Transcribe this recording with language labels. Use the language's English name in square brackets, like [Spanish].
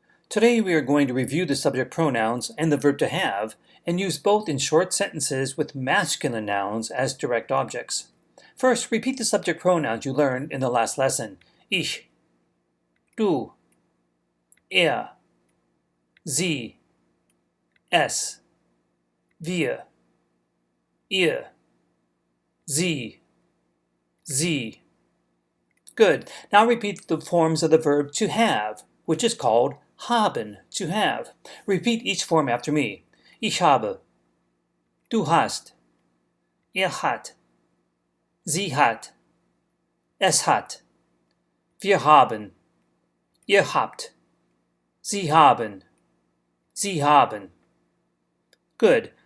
[English] Today we are going to review the subject pronouns and the verb to have and use both in short sentences with masculine nouns as direct objects. First, repeat the subject pronouns you learned in the last lesson. [German] Ich, du, er, sie, es, wir, ihr, sie, sie. [English] Good. Now repeat the forms of the verb to have, which is called haben, to have. Repeat each form after me. [German] Ich habe. Du hast. Hat. Sie hat. Es hat. Wir haben. Ihr habt. Sie haben. Sie haben. Good.